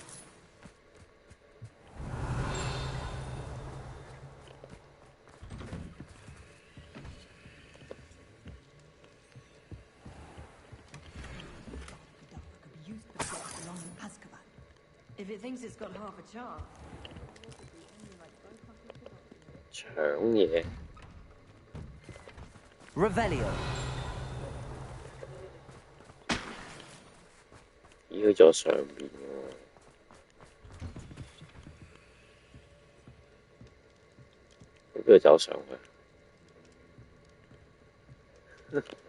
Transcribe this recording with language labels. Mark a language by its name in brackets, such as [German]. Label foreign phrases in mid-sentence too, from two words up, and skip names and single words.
[English] If it thinks it's got half a chance. [Cantonese] 搶嘢。 [English] Revelio. 咦？ [Cantonese] 去咗上邊喎，佢邊度走上去？